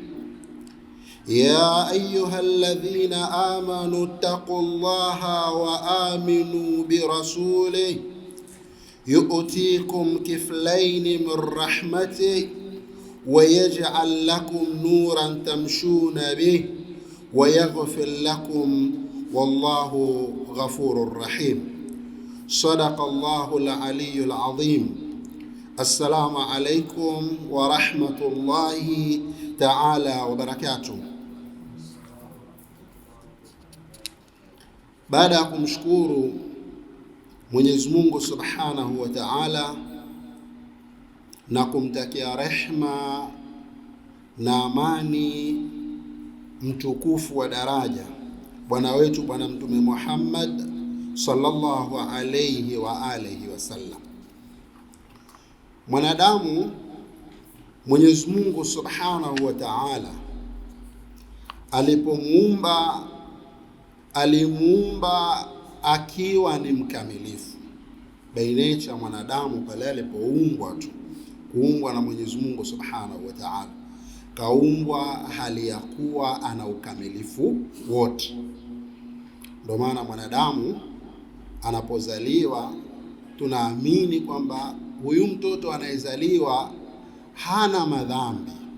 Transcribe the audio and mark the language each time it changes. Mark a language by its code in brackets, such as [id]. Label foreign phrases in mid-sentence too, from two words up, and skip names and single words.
[ar] يا أيها الذين آمنوا اتقوا الله وآمنوا برسوله يؤتيكم كفلين من رحمته ويجعل لكم نورا تمشون به ويغفر لكم والله غفور رحيم. صدق الله العلي العظيم. السلام عليكم ورحمة الله تعالى وبركاته. [sw] Baada ya kumshukuru Mwenyezi Mungu [ar] سبحانه وتعالى [sw] na kumtakia rehma na amani mtukufu wa daraja bwana wetu Bwana Mtume Muhammad [ar] صلى الله عليه وعلى آله وسلم, [sw] mwanadamu Mwenyezi Mungu [ar] سبحانه وتعالى [sw] alipomuumba alimuumba akiwa ni mkamilifu. [en] By nature [sw] mwanadamu pale alipoumbwa tu kuumbwa na Mwenyezi Mungu [ar] سبحانه وتعالى, [sw] kaumbwa hali ya kuwa ana ukamilifu wote. Ndio maana mwanadamu anapozaliwa tunaamini kwamba huyu mtoto anayezaliwa hana madhambi,